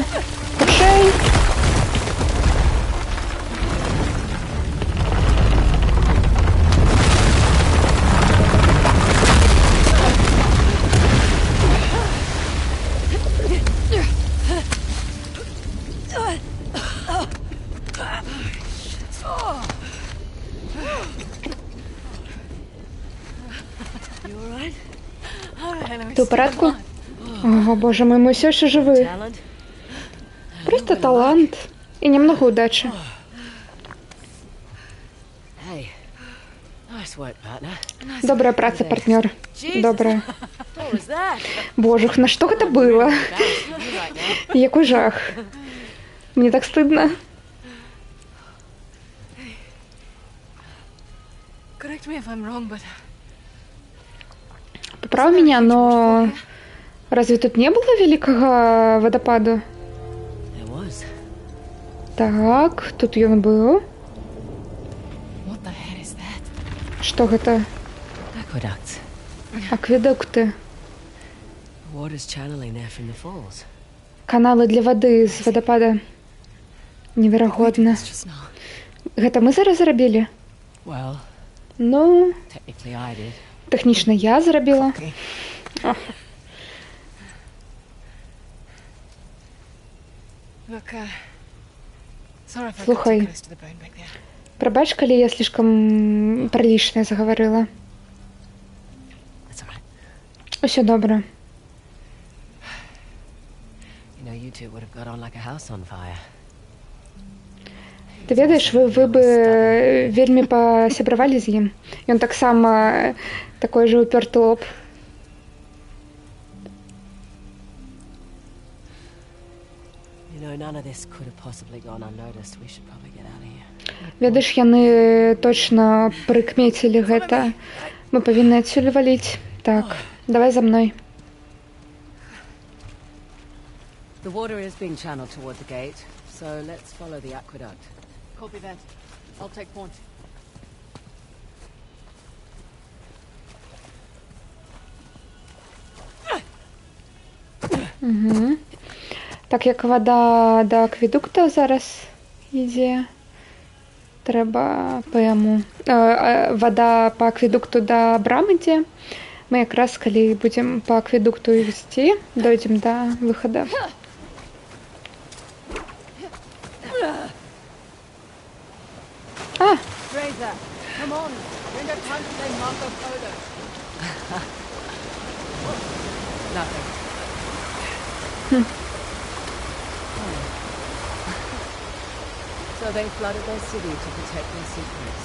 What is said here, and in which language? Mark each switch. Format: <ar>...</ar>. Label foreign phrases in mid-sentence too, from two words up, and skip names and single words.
<be>Хутчэй! Ты ў парадку?</be> <ru>О, боже мой, мы все еще живы.</ru> <en>Talent?</en> <ru>Просто талант и немного удачи.</ru> <en>Hey, nice work, partner.</en> <be>Добрая праца, партнер. Добрая.</be> <en>What was that?</en> <ru>Боже, на что это было?</ru> <en>Embarrassing you right now.</en> <be>Якой жах.</be> <ru>Мне так стыдно.</ru> <en>Correct me if I'm wrong, but</en> <ru>Поправь меня, но разве тут не было великого водопаду?</ru> <en>There was.</en> <be>Так, тут ён быў.</be> <en>what the hell is that?</en> <be>Што гэта?</be> <en>Aqueducts.</en> <be>Акведукты.</be> <en>Water's channeling there from the falls.</en> <be>Каналы для вады з вадапада. Неверагодна.</be> <en>It's just now.</en> <be>Гэта мы зараз зрабілі?</be> <en>Well,</en> <be>Ну,</be> <en>technically I did.</en> <be>тэхнічна я зрабіла.</be> <en>Look, sorry if I got</en> <be>Слухай.</be> <en>too close to the bone back there.</en> <be>Прабач, калі я слишком прилічна загаварыла.</be> <en>That's all right.</en> <be>Усё добра.</be> <en>You know, you two would have got on like a house on fire.</en> <be>Ты ведаеш, вы бы вельмі пасябравалі з ім. Ён таксама</be> <ru>такой же</ru> <be>упёрты лоб.</be> <en>You know, none of this could have possibly gone unnoticed. We should probably get out of here.</en> <be>Ведаеш, яны точна прыкмецілі гэта. Мы павінны адсюль валіць. Так, давай за мной.</be> <en>The water is being channeled toward the gate, so let's follow the aqueduct. Copy that. I'll take point. Угу.</en> <be>Так як вода да акведукта зараз ідзе, Трэба па яму. Вада па акведукту да брамы ідзе. Мы якраз калі будзем па акведукту ісці, дойдзем да выхада. А!</be> <en>Fraser, come on. We don't have time to play Marco Polo. Nothing. So they flooded their city to protect their secrets.</en>